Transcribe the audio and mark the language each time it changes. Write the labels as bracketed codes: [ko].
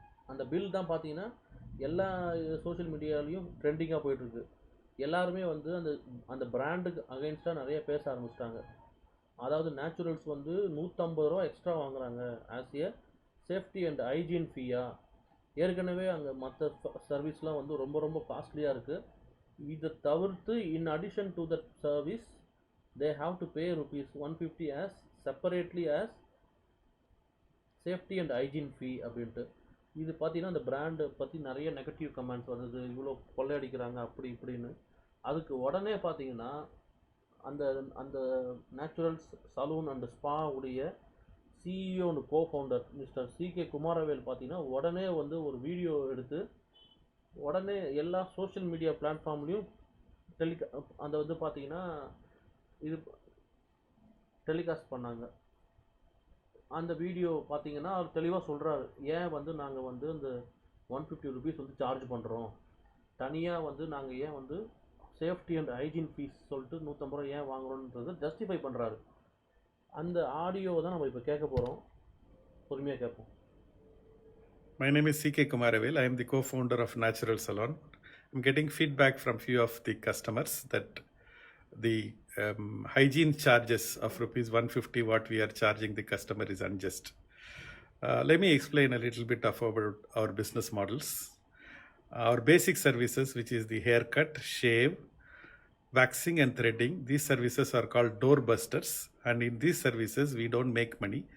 [ta] அந்த பில் தான் பார்த்தீங்கன்னா எல்லா சோஷியல் மீடியாலையும் ட்ரெண்டிங்காக போயிட்டுருக்கு. எல்லாருமே வந்து அந்த பிராண்டுக்கு அகைன்ஸ்டாக நிறைய பேச ஆரம்பிச்சிட்டாங்க. அதாவது நேச்சுரல்ஸ் வந்து ₹150 எக்ஸ்ட்ரா வாங்குறாங்க [en] As a safety and hygiene ஃபீயா. [ta] ஏற்கனவே அங்கே மற்ற சர்வீஸ்லாம் வந்து ரொம்ப ரொம்ப காஸ்ட்லியாக இருக்குது. இதை தவிர்த்து [en] in addition to that service they have to pay ₹150 as separately as safety and hygiene fee [ta] அப்படின்ட்டு. இது பார்த்தீங்கன்னா அந்த பிராண்டு பற்றி நிறைய நெகட்டிவ் கமெண்ட்ஸ் வந்தது, இவ்வளோ கொள்ளையடிக்கிறாங்க அப்படி இப்படின்னு. அதுக்கு உடனே பார்த்தீங்கன்னா அந்த நேச்சுரல்ஸ் சலூன் அண்ட் ஸ்பா உடைய CEO and co-founder mister CK Kumaravel பார்த்தீங்கன்னா உடனே வந்து ஒரு வீடியோ எடுத்து உடனே எல்லா சோஷியல் மீடியா பிளாட்ஃபார்ம்லேயும் அந்த வந்து பார்த்தீங்கன்னா இது டெலிகாஸ்ட் பண்ணாங்க. அந்த வீடியோ பார்த்தீங்கன்னா அவர் தெளிவாக சொல்கிறாரு, ஏன் வந்து நாங்கள் வந்து இந்த ₹150 வந்து சார்ஜ் பண்ணுறோம், தனியாக வந்து நாங்கள் ஏன் வந்து சேஃப்டி அண்ட் ஹைஜீன் ஃபீஸ் சொல்லிட்டு 150 ரூபா ஏன் வாங்குறோன்றதை ஜஸ்டிஃபை பண்ணுறாரு. அந்த ஆடியோவை தான் நம்ம இப்போ கேட்க போகிறோம். பொறுமையாக கேட்போம். [en] My name is C.K. Kumaravel. I am the co-founder of Natural Salon. I'm getting feedback from few of the customers that the hygiene charges of rupees 150 what we are charging the customer is unjust. Let me explain a little bit of our business models. Our basic services, which is the haircut, shave, waxing and threading, these services are called doorbusters, and in these services we don't make money.